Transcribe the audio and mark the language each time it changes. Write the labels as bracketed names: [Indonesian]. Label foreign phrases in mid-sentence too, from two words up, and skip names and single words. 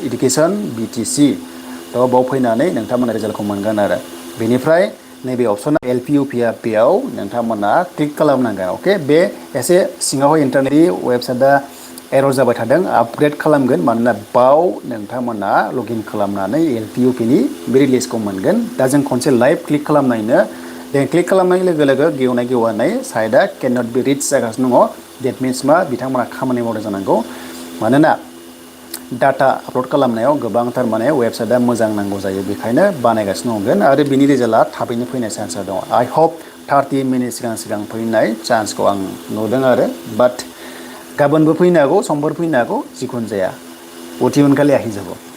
[Bodo] एडुकेशन BTC थ' बाव फैनानै नोंथांमोना रिजाल्टखौ मोनगोन आरो बेनिफ्राय नैबे अपसना LP UPRP आव नोंथांमोना क्लिक खालामनांगोन ओके बे एसे सिङावहाय इन्टारनेटनि वेबसाइटआ एरर जाबाय थादों आपग्रेड खालामगोन मानोना बाव नोंथांमोना लगइन खालामनानै LP UP नि बे रिलिजखौ मोनगोन दा जों खनसे लाइभ क्लिक खालामनायनो देन क्लिक खालामनाय लोगो लोगो गेवनाय साइडआ [English] can not be reach [Bodo] जागासिनो दङ [English] that means [Bodo] मा बिथांमोना खामानि मावदों जानांगौ मानोना डाटा आपल'ड खालामनायाव गोबांथार माने वेबसाइटआ मोजां नांगौ जायो बेखायनो बानायगासिनो दंगोन आरो बिनि रिजाल्टआ थाबैनो फैनाय चान्सआ दङ [English] I hope [Bodo] 30 मिनिट सिगां फैनाय चान्सखौ आं नुदों आरो बाट गाबोनबो फैनो हागौ समफोर फैनो हागौ जिखुनु जाया अति उनखालि আহিযাব